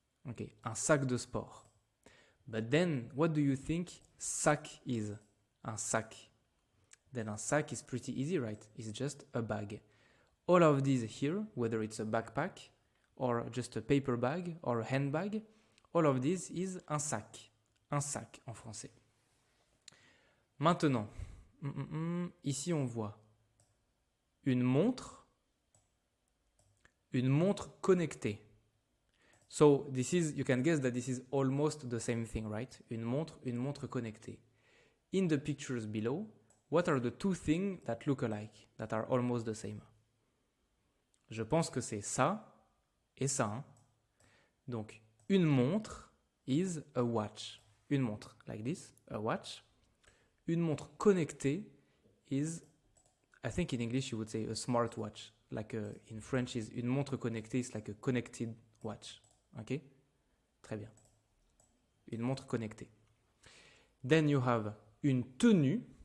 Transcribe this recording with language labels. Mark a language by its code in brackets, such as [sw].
[en] Okay, [fr] un sac de sport. [en] But then, what do you think sac is? Un sac. Then a sack is pretty easy, right? It's just a bag. All of these here, whether it's a backpack or just a paper bag or a handbag, all of this is un sac. [fr] Un sac en français. Maintenant, ici on voit une montre connectée. [en] So this is, you can guess that this is almost the same thing, right? [fr] Une montre connectée. [en] In the pictures below, what are the two things that look alike, that are almost the same? [fr] Je pense que c'est ça et ça. Hein? Donc, une montre [en] is a watch. Une montre, like this, a watch. Une montre connectée is, I think in English you would say a smartwatch. Like in French, is une montre connectée is like a connected watch. Ok? [fr] Très bien. Une montre connectée. [en] Then you have une tenue.